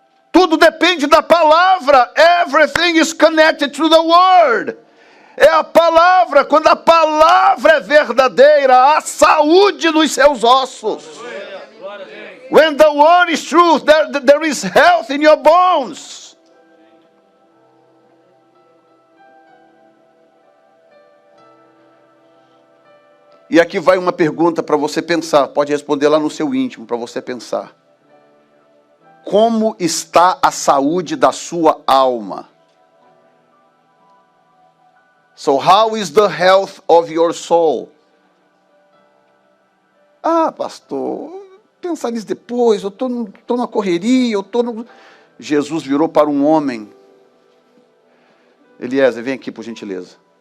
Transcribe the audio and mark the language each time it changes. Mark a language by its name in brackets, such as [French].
[Portuguese] Tudo depende da palavra. [English] Everything is connected to the word. [Portuguese] É a palavra. Quando a palavra é verdadeira, há saúde nos seus ossos. [English] When the word is truth, there is health in your bones. [Portuguese] E aqui vai uma pergunta para você pensar. Pode responder lá no seu íntimo, para você pensar. Como está a saúde da sua alma? [English] So how is the health of your soul? [Portuguese] Ah, pastor, pensar nisso depois, eu estou na correria, Jesus virou para um homem. Eliezer, vem aqui por gentileza.